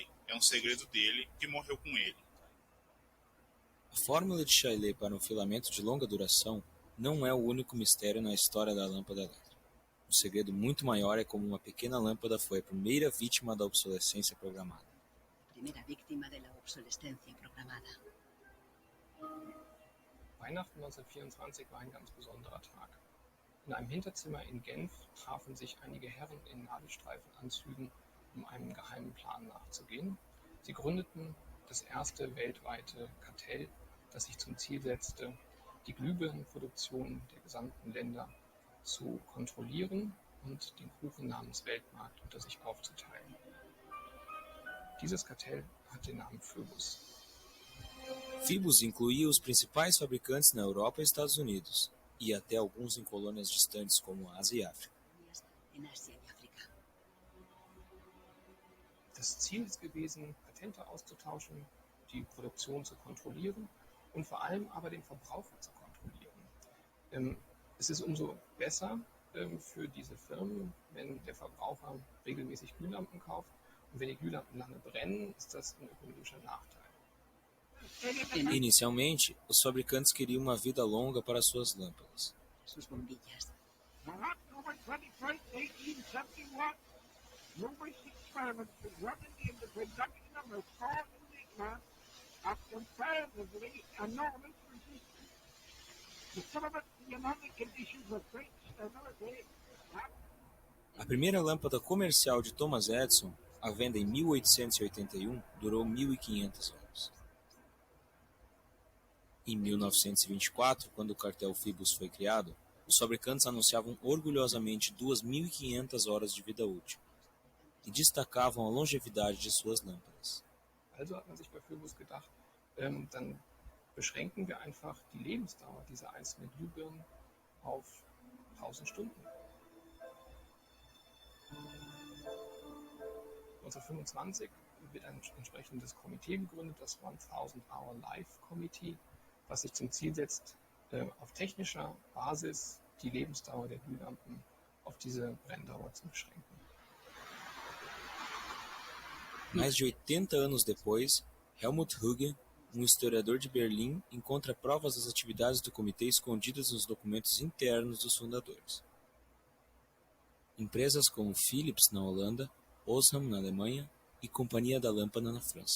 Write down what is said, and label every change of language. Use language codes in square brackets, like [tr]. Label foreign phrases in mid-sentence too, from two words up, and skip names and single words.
[pt] É um segredo dele, que morreu com ele. A fórmula de Chalet para um filamento de longa duração não é o único mistério na história da lâmpada elétrica. Um segredo muito maior é como uma pequena lâmpada foi a primeira vítima da obsolescência programada. [es] primera víctima de la obsolescencia programada. [de] Weihnachten 1924 war ein ganz besonderer Tag. In einem Hinterzimmer in Genf trafen sich einige Herren in Nadelstreifenanzügen, um einem geheimen Plan nachzugehen. Sie gründeten das erste weltweite Kartell, das sich zum Ziel setzte, die Glühbirnenproduktion der gesamten Länder zu kontrollieren und den Kuchen namens Weltmarkt unter sich aufzuteilen. Dieses Kartell hat den Namen Phoebus. [pt] Phoebus incluía os principais fabricantes na Europa e Estados Unidos, e até alguns em colônias distantes como Ásia e África. [es] En Asia y África. [de] Das Ziel ist gewesen, Patente auszutauschen, die Produktion zu kontrollieren und vor allem aber den Verbraucher zu kontrollieren. Es ist umso besser für diese Firmen, wenn der Verbraucher regelmäßig Glühlampen kauft, und wenn die Glühlampen lange brennen, ist das ein ökonomischer Nachteil. [pt] Inicialmente, os fabricantes queriam uma vida longa para suas lâmpadas. [es] Sus bombillas. [en] On October 21st, 1871, numerous experiments resulted in the production of a small enigma of comparatively enormous resistance. The filament pneumatic conditions of great stability. [pt] A primeira lâmpada comercial de Thomas Edison, à venda em 1881, durou 1.500 anos. Em 1924, quando o cartel Phoebus foi criado, os fabricantes anunciavam orgulhosamente 2.500 horas de vida útil e destacavam a longevidade de suas lâmpadas. [de] Also hat man sich bei Phoebus gedacht, dann beschränken wir einfach die Lebensdauer dieser einzelnen Glühbirnen auf 1000 Stunden. 1925 wird ein entsprechendes Komitee gegründet, das 1000-Hour Life Committee, was sich zum Ziel setzt, auf technischer Basis die Lebensdauer der Glühlampen auf diese Brenndauer zu beschränken. [pt] Mais de 80 anos depois, Helmut Hugge, historiador de Berlim, encontra provas das atividades do comitê escondidas nos documentos internos dos fundadores. Empresas como Philips na Holanda, Osram na Alemanha e Companhia da Lâmpada na França.